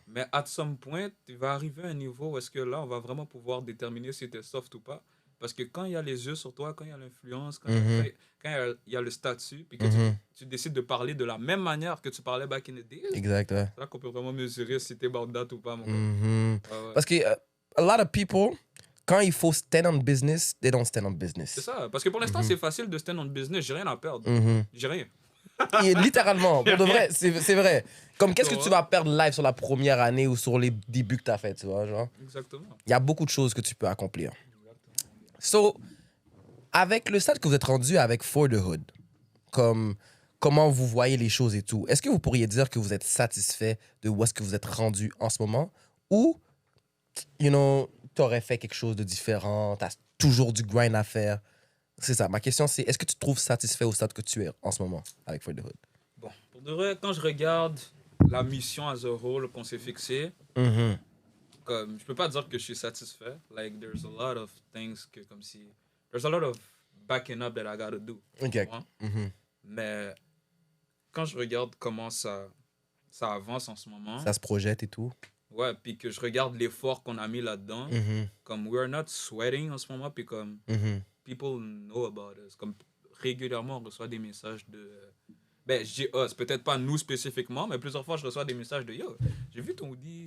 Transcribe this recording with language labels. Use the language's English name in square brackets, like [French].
[French] Mais [English] at some point, [French] tu vas arriver à un niveau où est-ce que là, on va vraiment pouvoir déterminer si tu es soft ou pas. Parce que quand il y a les yeux sur toi, quand il y a l'influence, quand il y a le statut, puis que tu décides de parler de la même manière que tu parlais [English] back in the day, [French] Exact, ouais. c'est là qu'on peut vraiment mesurer si t'es [English] about that [French] ou pas, mon gars. Ouais. [English] Parce que a lot of people, [French] quand il faut [English] stand on business, they don't stand on business. [French] C'est ça. Parce que pour l'instant, c'est facile de [English] stand on business. [French] J'ai rien à perdre. J'ai rien. Et littéralement, pour de vrai, c'est vrai. Comme qu'est-ce que tu vas perdre live sur la première année ou sur les débuts que tu as fait, tu vois, genre. Exactement. Il y a beaucoup de choses que tu peux accomplir. So, avec le stade que vous êtes rendu avec For the Hood, comment vous voyez les choses et tout, est-ce que vous pourriez dire que vous êtes satisfait de où est-ce que vous êtes rendu en ce moment ou, t'aurais fait quelque chose de différent, t'as toujours du grind à faire? C'est ça. Ma question, c'est est-ce que tu te trouves satisfait au stade que tu es en ce moment avec For the Hood? Bon, pour de vrai, quand je regarde la mission [English] as a whole [French] qu'on s'est fixée, comme, je peux pas dire que je suis satisfait. [English] Like, there's a lot of things [French] que, comme si... [English] There's a lot of backing up that I gotta do. OK. [French] Tu vois? Mais quand je regarde comment ça avance en ce moment, Ça se projette et tout. ouais, puis que je regarde l'effort qu'on a mis là-dedans, comme [English] we're not sweating [French] en ce moment, puis comme [English] people know about us. [French] Comme régulièrement, on reçoit des messages de... Ben, je dis us, peut-être pas nous spécifiquement, mais plusieurs fois, je reçois des messages de yo, j'ai vu ton hoodie.